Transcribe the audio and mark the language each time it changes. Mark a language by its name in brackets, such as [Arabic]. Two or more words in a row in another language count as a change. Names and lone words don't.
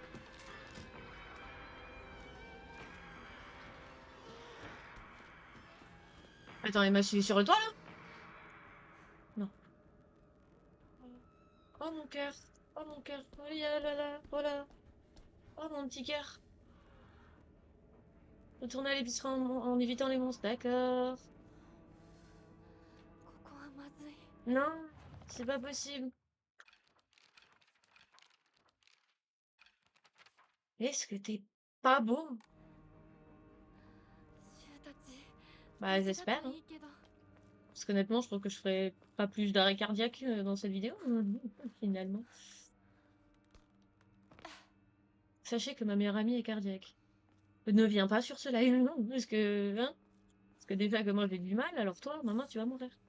[French] Attends, il m'a suivi sur le toit, là? Non. Oh, mon cœur. Oh, mon cœur. Oh, là là. Oh là. Oh, mon petit cœur. Retourner à l'épicerie en évitant les monstres. D'accord. [Japanese] ここはまずい。 [French] Non, c'est pas possible. Est-ce que t'es pas beau? [Japanese] シュウたち [French] Bah, [Japanese] 無事だ [French] j'espère, [Japanese] と [French] hein. [Japanese] いいけど。 [French] Parce qu'honnêtement, je trouve que je ferais pas plus d'arrêt cardiaque dans cette vidéo, finalement. Sachez que ma meilleure amie est cardiaque. Ne viens pas sur ce live, non, parce que, hein, parce que déjà que moi j'ai du mal, alors toi, maman, tu vas mourir.